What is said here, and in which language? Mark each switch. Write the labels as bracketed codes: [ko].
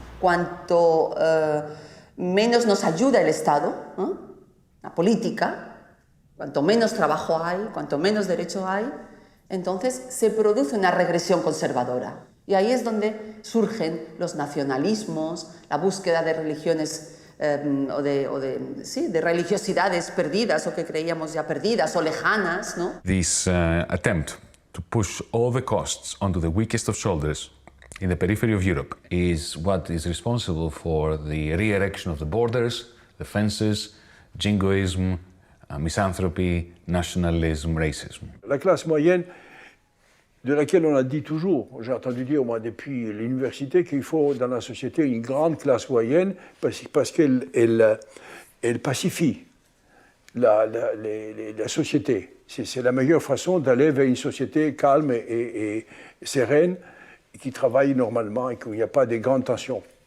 [es] Cuanto menos nos ayuda el Estado, la política, cuanto menos trabajo hay, cuanto menos derecho hay, entonces se produce una regresión conservadora. Y ahí es donde surgen los nacionalismos, la búsqueda de religiones de religiosidades perdidas o que creíamos ya perdidas o lejanas, ¿no? [en] This attempt to push all the costs onto the weakest of shoulders in the periphery of Europe is what is responsible for the re-erection of the borders, the fences, jingoism, misanthropy, nationalism, racism. [fr] La classe moyenne, de laquelle on a dit toujours, j'ai entendu dire moi depuis l'université, qu'il faut dans la société une grande classe moyenne parce qu'elle pacifie la société. C'est la meilleure façon d'aller vers une société calme et sereine, qui travaille normalement et qu'il n'y a pas de grandes tensions.